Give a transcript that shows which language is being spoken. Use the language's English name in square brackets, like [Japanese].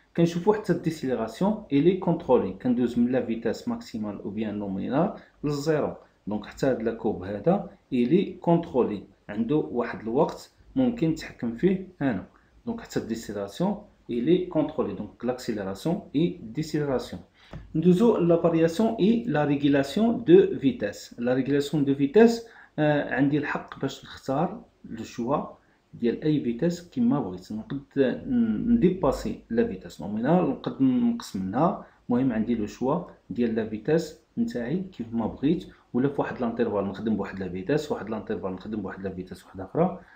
[Arabic] كنشوفو حتى الديسيليراسيون الي كونترولي، كندوز من [French] لا فيتاس ماكسيمال او بيان نومينال [Arabic] للزيرو. دونك حتى هاد لا كورب هذا الي كونترولي، عنده واحد الوقت ممكن نتحكم فيه انا. دونك حتى الديسيليراسيون الي كونترولي. دونك [French] لاكسيليراسيون اي ديسيليراسيون. Nous avons la variation et la régulation de vitesse. La régulation de vitesse, [Arabic] عندي الحق باش نختار لو شوا ديال اي فيتاس كيما بغيت. نقد نديباسي [French] لا فيتاس نومينال، [Arabic] نقد نقص منها. المهم عندي لو شوا ديال لا فيتاس نتاعي كيف ما بغيت، ولا في واحد لانترفال نخدم بواحد لا فيتاس، واحد لانترفال نخدم بواحد لا فيتاس واحده اخرى.